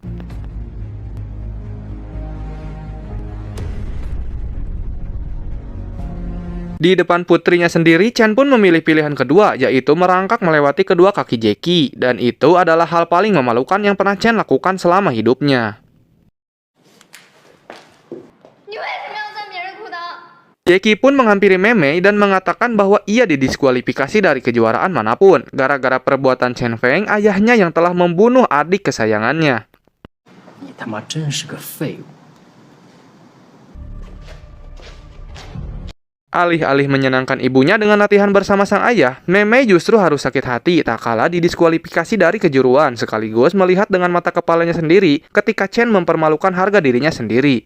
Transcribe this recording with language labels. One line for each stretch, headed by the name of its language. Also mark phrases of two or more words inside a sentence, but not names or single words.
Indonesian: Di depan putrinya sendiri, Chen pun memilih pilihan kedua, yaitu merangkak melewati kedua kaki Jackie. Dan itu adalah hal paling memalukan yang pernah Chen lakukan selama hidupnya.
Chinese: 你为什么要钻别人裤裆？
Indonesian: Jackie pun menghampiri Memei dan mengatakan bahwa ia didiskualifikasi dari kejuaraan manapun, gara-gara perbuatan Chen Feng, ayahnya yang telah membunuh adik kesayangannya.
Chinese: 你他妈真是个废物！
Indonesian: Alih-alih menyenangkan ibunya dengan latihan bersama sang ayah, Memei justru harus sakit hati tak kalah didiskualifikasi dari kejuruan, sekaligus melihat dengan mata kepalanya sendiri ketika Chen mempermalukan harga dirinya sendiri.